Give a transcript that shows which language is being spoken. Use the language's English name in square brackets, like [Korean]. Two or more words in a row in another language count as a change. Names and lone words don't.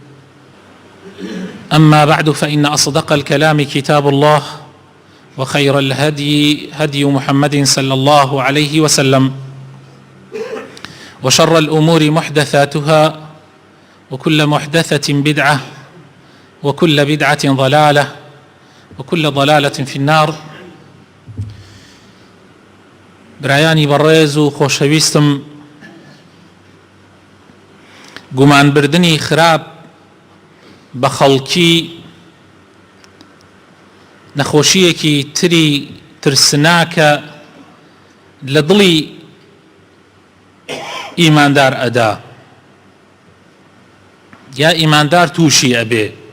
[Arabic] أما بعد، فإن أصدق الكلام كتاب الله، وخير الهدي هدي محمد صلى الله عليه وسلم، وشر الأمور محدثاتها، وكل محدثة بدعة، وكل بدعة ضلالة، وكل ضلالة في النار. [Central Kurdish] برایانی بەڕێز و خۆشەویستم، گومانبردنی خراپ بە خەڵکی نەخۆشیەکی تری ترسناکە لە دڵی ئیماندار ئەدا یا ئیماندار تووشی ئەبێ.